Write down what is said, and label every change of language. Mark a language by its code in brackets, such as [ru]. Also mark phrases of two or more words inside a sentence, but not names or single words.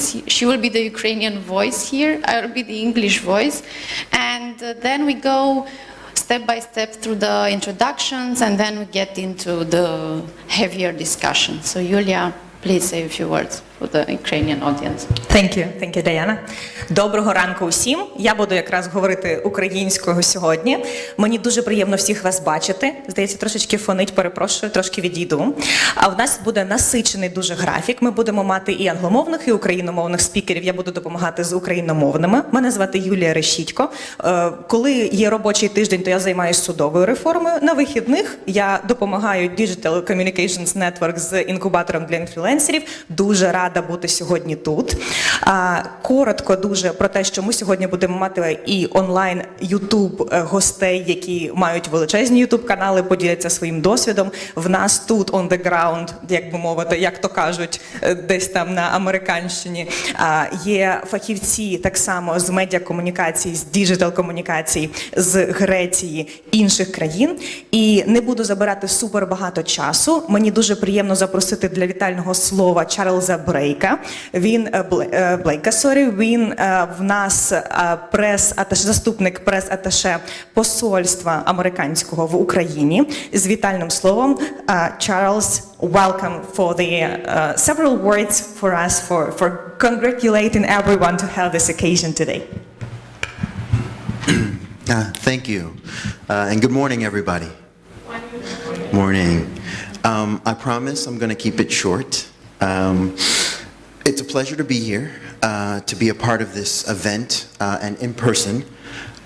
[en] She will be the Ukrainian voice here. I will be the English voice. And then we go step by step through the introductions, and then we get into the heavier discussion. So, Yulia, please say a few words for the Ukrainian audience. Thank you, Diana. [uk] Доброго ранку усім. Я буду якраз говорити українською сьогодні. Мені дуже приємно всіх вас бачити. Здається, трошечки фонить, перепрошую, трошки відійду. А в нас буде насичений дуже графік. Ми будемо мати і англомовних, і україномовних спікерів. Я буду допомагати з україномовними. Мене звати Юлія Решітко. Коли є робочий тиждень, то я займаюся судовою реформою. На вихідних я допомагаю Digital Communications Network з інкубатором для інфлюенсерів. Дуже рада бути сьогодні тут. Коротко дуже про те, що ми сьогодні будемо мати і онлайн YouTube гостей, які мають величезні YouTube канали, поділяться своїм досвідом. В нас тут [en] on the ground, [uk] як би мовити, як то кажуть, десь там на американщині, є фахівці так само з медіакомунікацій, з діджитал-комунікацій, з Греції, інших країн. І не буду забирати супер багато часу. Мені дуже приємно запросити для вітального слова Чарльза Блейка. Він в нас заступник прес-аташе посольства американського в Україні. З вітальним словом, [en] Charles, welcome for the several words for us for congratulating everyone to have this occasion today. Thank you. And good morning, everybody. Morning. I promise I'm going to keep it short. It's a pleasure to be here, to be a part of this event and in person.